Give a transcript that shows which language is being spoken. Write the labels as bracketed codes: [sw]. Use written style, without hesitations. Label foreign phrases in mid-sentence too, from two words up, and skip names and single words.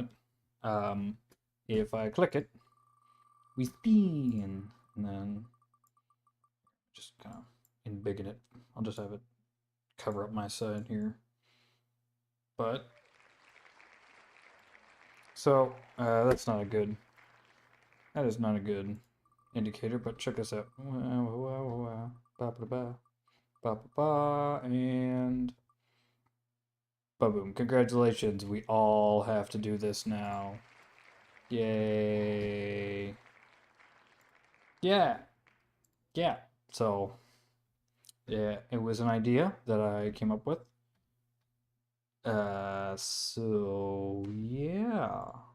[en] Um, if I click it, we spin, and then just kind of embiggen it. I'll just have it cover up my side here. But, so, that is not a good indicator, but check this out. Ba ba ba, ba ba ba, and ba boom. Congratulations, we all have to do this now. Yay. Yeah, yeah. So, yeah, it was an idea that I came up with. So yeah.